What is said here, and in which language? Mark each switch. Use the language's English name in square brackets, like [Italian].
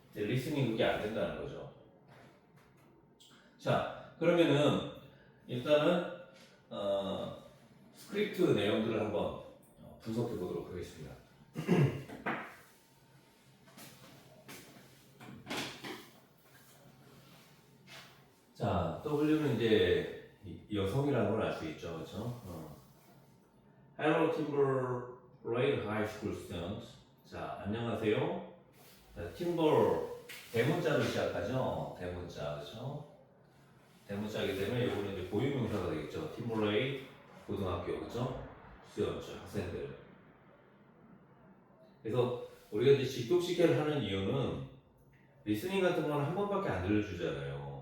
[Korean] 리스닝 그게 안 된다는 거죠. 자, 그러면은 일단은 스크립트 내용들을 한번 분석해 보도록 하겠습니다. 자, W는 이제 여성이라는 걸 알 수 있죠, 그렇죠? [English] Hello, Timberlake High School students. [Korean] 자, 안녕하세요. 자, Timber 대문자로 시작하죠. 대문자, 그렇죠? 대문자이기 때문에 이거는 이제 고유명사가 되겠죠. Timberlake 고등학교, 그렇죠? students, 학생들. 그래서 우리가 이제 직독식해를 하는 이유는 리스닝 같은 거는 한 번밖에 안 들려주잖아요.